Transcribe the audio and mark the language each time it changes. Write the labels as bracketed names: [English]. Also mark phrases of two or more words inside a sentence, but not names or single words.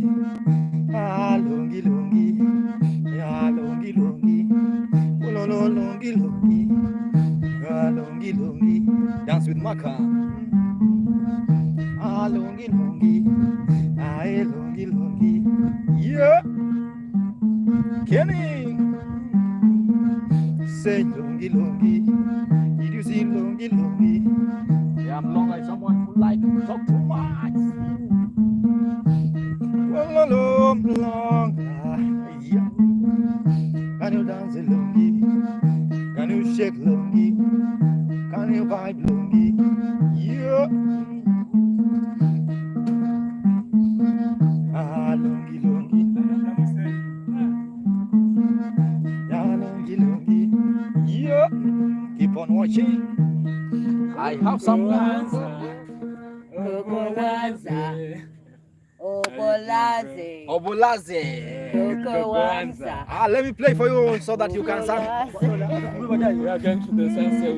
[English] Longi, longi, longi, longi, Longi, longi, longi, longi. Dance with Maka. Longi, longi, longi, longi. Yeah, Kenny. Say longi, longi. Did you see longi, longi? Yeah, I'm long like someone who like to talk too much. Well, long, yeah. Can you dance a longi? Can you shake longi? Can you vibe longi? Yeah. Longi, longi. Yeah, longi, longi. Yeah. Keep on watching. I have some plans. Obolaze. Let me play for you so that you can sing. We are going to the sunset.